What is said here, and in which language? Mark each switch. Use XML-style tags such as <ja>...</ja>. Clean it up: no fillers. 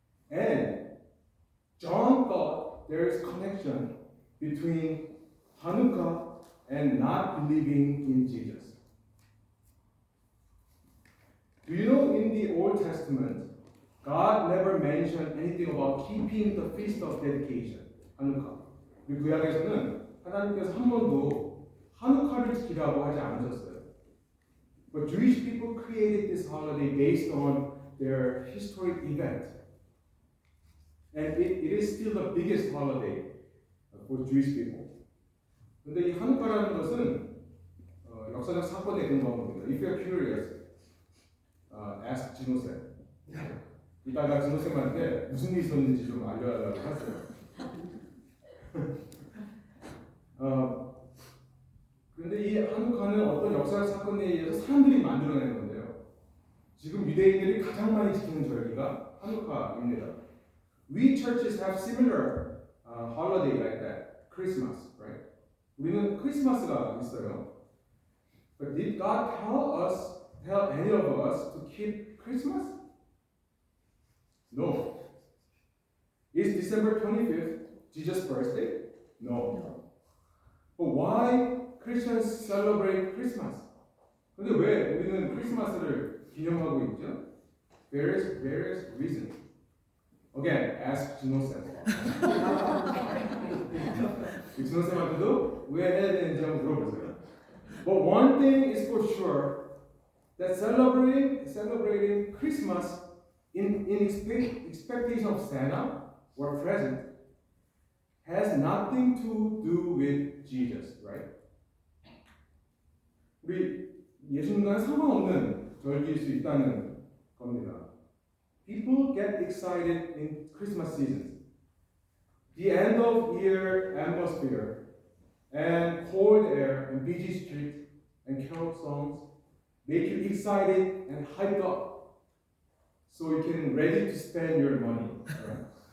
<en>And John thought there is connection between Hanukkah and not believing in Jesus. Do you know in the Old Testament, God never mentioned anything about keeping the Feast of Dedication, Hanukkah.</en> <ko>우리 구약에서는 하나님께서 한 번도 하누카를 지키라고 하지 않으셨어요.</ko> <en>But Jewish people created this holiday based on their historic event. And it is still the biggest holiday for Jewish people.</en> <ko>그런데 이 하누카라는 것은 역사적 사건에 근거한 겁니다.</ko> <en>If you're curious, ask 진호쌤.</en> <ko>이따가 진호쌤한테 무슨 일이 있었는지 좀 알려달라고 했어요. 근데 이 한우카는 어떤 역사 사건에 의해서 사람들이 만들어낸 건데요. 지금 유대인들이 가장 많이 지키는 절기가 한우카입니다.</ko> <en>We churches have similar holiday like that, Christmas, right?</en> <ko>우리는 크리스마스가 있어요.</ko> <en>But did God tell any of us to keep Christmas? No. Is December 25th Jesus' birthday? No. But why Christians celebrate Christmas?</en> <ko>근데 왜 우리는 크리스마스를 기념하고 있죠?</ko> <en>Various reasons. Again, ask 진호쌤.</en> <ko>진호쌤한테도 왜 해야 되는지 한번 물어보세요.</ko> <en>But one thing is for sure, that celebrating Christmas in expectation of Santa or present has nothing to do with Jesus, right?</en> <ko>우리 예수님과는 상관없는 절기일 수 있다는 겁니다.</ko> <en>People get excited in Christmas season. The end of year atmosphere and cold air and busy street and carol songs make you excited and hyped up so you can ready to spend your money. Right?</en>